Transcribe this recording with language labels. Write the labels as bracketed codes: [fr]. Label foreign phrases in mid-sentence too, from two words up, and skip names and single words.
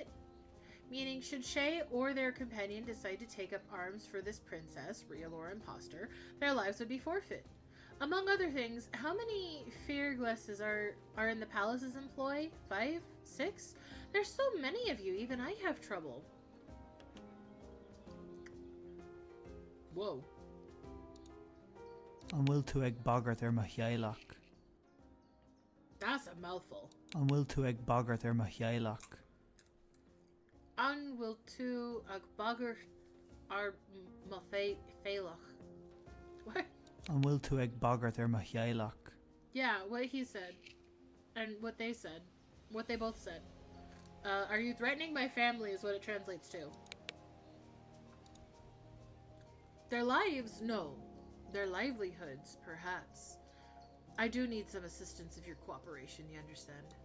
[en] Meaning, should Shay or their companion decide to take up arms for this princess, real or imposter, their lives would be forfeit. Among other things, how many Fearglasses are in the palace's employ? 5? 6? There's so many of you, even I have trouble. Whoa. [ga] An bhfuil tú ag bagart ar mo chéileach. [en] That's a mouthful. [ga] An bhfuil tú ag bagart ar mo chéileach. An will tú ag bagart ar mo féilech. [en] What? [ga] An bhfuil tú ag bagart ar mo chéileach. [en] Yeah, what he said. And what they said. What they both said. Are you threatening my family is what it translates to. Their lives? No. Their livelihoods, perhaps. I do need some assistance of your cooperation, you understand?